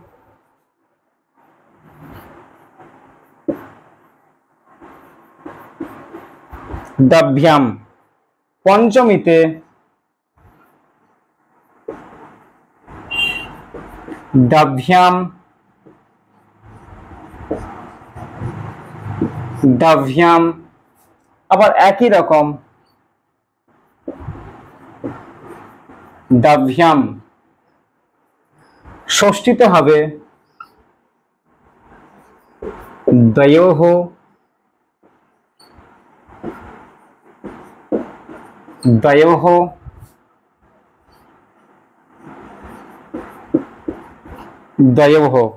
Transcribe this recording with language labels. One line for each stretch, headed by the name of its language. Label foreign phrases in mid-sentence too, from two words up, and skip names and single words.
Sanskrit: দ্বভ্যাম।
Bangla: পঞ্চমীতে
Sanskrit: দ্বভ্যাম, দ্বভ্যাম।
Bangla: আবার একই রকম দ্বভ্যাম। ষষ্ঠীতে হবে
Sanskrit: দ্বয়োঃ, দ্বয়োঃ, দ্বয়োঃ।